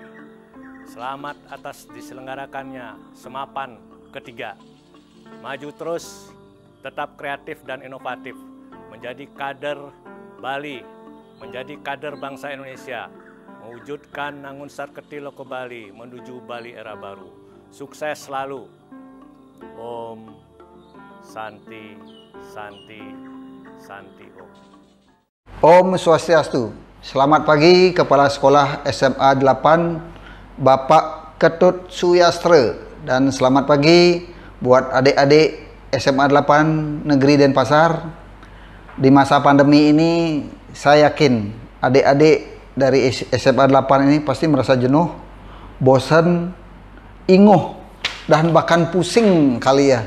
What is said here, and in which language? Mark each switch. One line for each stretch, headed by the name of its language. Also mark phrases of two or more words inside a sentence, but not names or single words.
Indonesian: Selamat atas diselenggarakannya Semapan ketiga. Maju terus, tetap kreatif dan inovatif, menjadi kader Bali, menjadi kader bangsa Indonesia, mewujudkan Nangun Sarketi Loko Bali menuju Bali era baru. Sukses selalu.
Balinese: Om Santi Santi Santi Om. Om Swastiastu.
Indonesian: Selamat pagi Kepala Sekolah SMA 8 Bapak Ketut Suyastra, dan selamat pagi buat adik-adik SMA 8 Negeri Denpasar. Di masa pandemi ini saya yakin adik-adik dari SMA 8 ini pasti merasa jenuh, bosan, inguh, dan bahkan pusing kali ya.